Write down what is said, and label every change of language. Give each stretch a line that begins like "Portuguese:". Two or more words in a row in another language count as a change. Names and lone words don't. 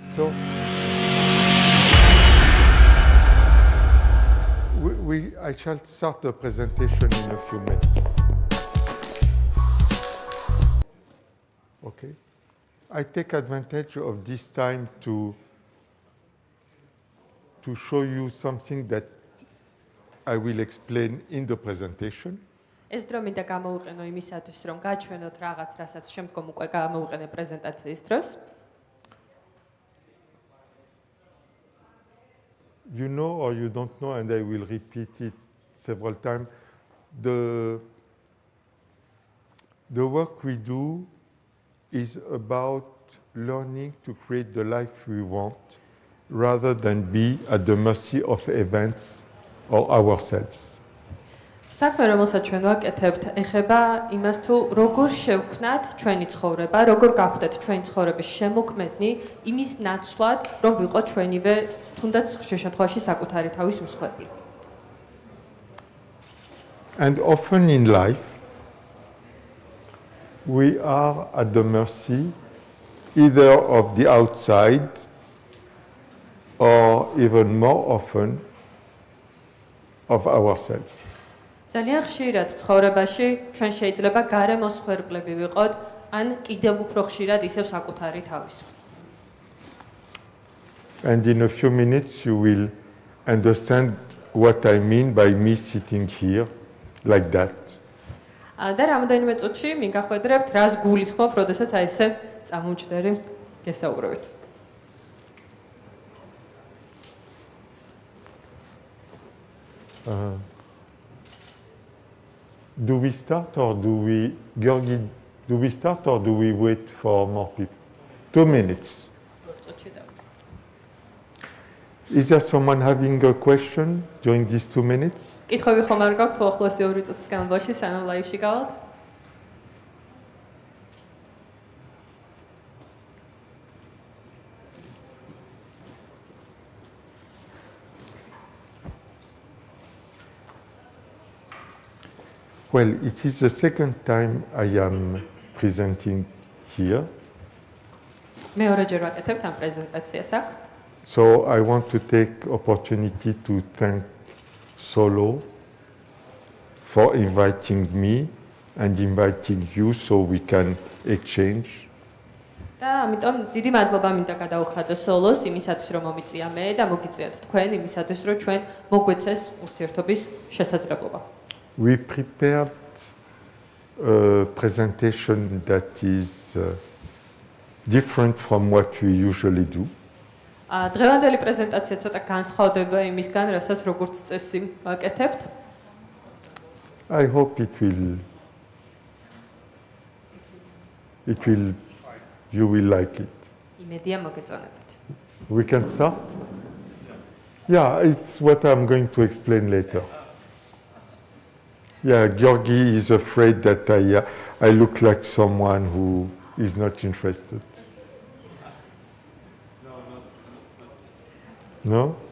English: So I shall start the presentation in a few minutes. Okay. I take advantage of this time to show you something that I will explain in the presentation.
Georgian: ეს დრო მინდა გამოვიყენო იმისათვის, რომ გაჩვენოთ რაღაც, რასაც შემდგომ უკვე გამოვიყენე პრეზენტაციის დროს.
English: You know or you don't know, and I will repeat it several times, the work we do is about learning to create the life we want rather than be at the mercy of events or ourselves.
Georgian: საქმე, რომელსაც ჩვენ ვაკეთებთ, ეხება იმას თუ როგორ შევქმნათ ჩვენი ცხოვრება, როგორ გავხდეთ ჩვენი ცხოვრების შემოქმედნი იმის ნაცვლად, რომ ვიყოთ ჩვენივე თუნდაც ხშირ შემთხვევაში საკუთარი თავის მსხვერპლი.
English: And often in life, we are at the mercy either of the outside or even more often of ourselves.
Georgian: ძალიან ხშირად ცხოვრებაში ჩვენ შეიძლება გარემოსხვერპლები ვიყოთ, ან კიდევ უფრო ხშირად ისევ საკუთარი თავის.
English: And in a few minutes you will understand what I mean by me sitting here like that.
Georgian: და რამოდენიმე წუთში მიგახვედრებთ, რას გულისხმობ, როდესაც აი ესე წამომჯდერი გესაუბრებით.
English: Do we start or do we, Georgi, do we start or do we wait for more people? 2 minutes. Is there someone having a question during these 2 minutes?
Georgian: კითხვები ხომ არ გაქვთ უახლოესი 2 წუთის განმავლობაში, სანამ ლაივში გავალთ?
English: Well, it is the second time I am presenting here.
Georgian: მეორეჯერ ვაკეთებ ამ პრეზენტაციას აქ.
English: So I want to take opportunity to thank Solo for inviting me and inviting you so we can exchange.
Georgian: და ამიტომ დიდი მადლობა მინდა გადაუხადო სოლოს იმისათვის, რომ მომიწია მე და მოგიწიათ თქვენ იმისათვის, რომ ჩვენ მოგვეცეს ურთიერთობის შესაძლებლობა.
English: We prepared a presentation that is different from what we usually do.
Georgian: დღევანდელი პრეზენტაცია ცოტა განსხვავდება იმისგან, რასაც როგორც წესი ვაკეთებთ.
English: I hope you will like it.
Georgian: იმედია მოგეწონებათ.
English: We can start? Yeah, it's what I'm going to explain later. Yeah, Georgi is afraid that I look like someone who is not interested. No?